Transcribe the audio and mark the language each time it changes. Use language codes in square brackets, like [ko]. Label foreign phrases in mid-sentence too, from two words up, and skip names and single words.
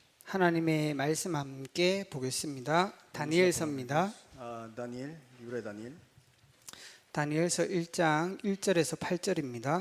[ko] 하나님의 말씀 함께 보겠습니다. 다니엘서입니다. [es] Daniel, libro de Daniel, [ko] 다니엘서 1장 1절에서 8절입니다.